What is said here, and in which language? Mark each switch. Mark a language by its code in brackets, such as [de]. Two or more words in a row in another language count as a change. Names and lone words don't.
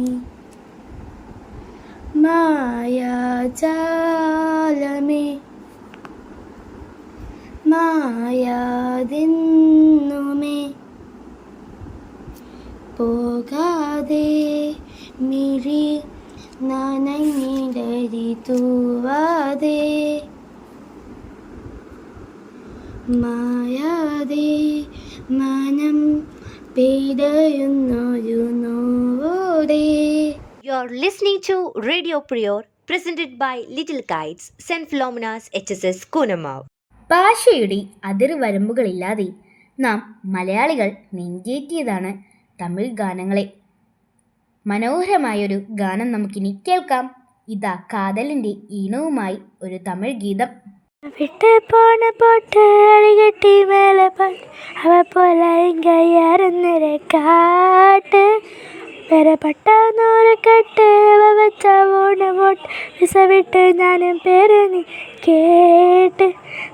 [ml] മായാജാലമേ മായാതെന്നുമേ പോകാതെ മിഴി നനഞ്ഞിടരി തൂവാതെ. മായാതെ മനം പിടയുന്നൊരു നോവോടെ. [en] You're listening to Radio Prior, presented by Little Kites, St. Philomena's HSS Kunamav. [ml] ഭാഷയുടെ അതിർവരമ്പുകളില്ലാതെ നാം മലയാളികൾ നെഞ്ചേറ്റിയതാണ് തമിഴ് ഗാനങ്ങളെ. മനോഹരമായൊരു ഗാനം നമുക്കിനി കേൾക്കാം. ഇതാ കാതലിൻ്റെ ഈണവുമായി ഒരു തമിഴ് ഗീതം. [ta] விட்டு போன போட்டு அடிக்கட்டி மேலே பாட்டு அவ போல இங்க யாருன்னு காட்டு. வேற பட்டா நூறு கட்டு அவ வச்சா ஓட போட்டு விச விட்டு ஞானம் பேரு நீ கேட்டு.